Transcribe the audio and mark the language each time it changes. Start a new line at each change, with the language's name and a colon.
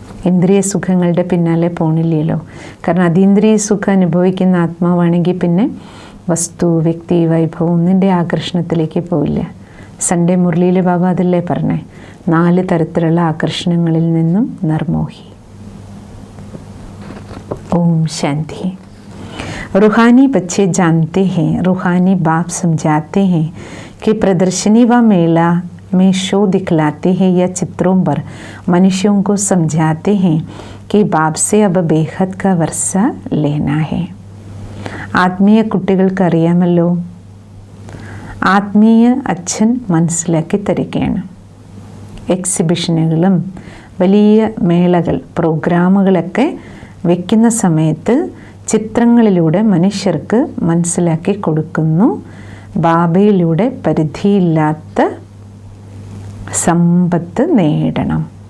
Malayalam: ഇന്ദ്രിയ സുഖങ്ങളുടെ പിന്നാലെ പോണില്ലല്ലോ. കാരണം അതീന്ദ്രിയ സുഖം അനുഭവിക്കുന്ന ആത്മാവാണെങ്കിൽ പിന്നെ വസ്തു, വ്യക്തി, വൈഭവം ഒന്നിൻ്റെ ആകർഷണത്തിലേക്ക് പോവില്ല. സൺഡേ മുരളിയിൽ ബാബ അതല്ലേ പറഞ്ഞേ, 4 തരത്തിലുള്ള ആകർഷണങ്ങളിൽ നിന്നും നിർമോഹി.
Hindi: ओम शांति। रूहानी बच्चे जानते हैं, रूहानी बाप समझाते हैं कि प्रदर्शनी व मेला में शो दिखलाते हैं या चित्रों पर मनुष्यों को समझाते हैं कि बाप से अब बेहद का वर्षा लेना है.
Malayalam: ആത്മീയ കുട്ടികൾക്ക് അറിയാമല്ലോ, ആത്മീയ അച്ഛൻ മനസ്സിലാക്കി തരികയാണ്. എക്സിബിഷനുകളും വലിയ മേളകൾ, പ്രോഗ്രാമുകളൊക്കെ വയ്ക്കുന്ന സമയത്ത് ചിത്രങ്ങളിലൂടെ മനുഷ്യർക്ക് മനസ്സിലാക്കി കൊടുക്കുന്നു, ബാബയിലൂടെ പരിധിയില്ലാത്ത സമ്പത്ത് നേടണം.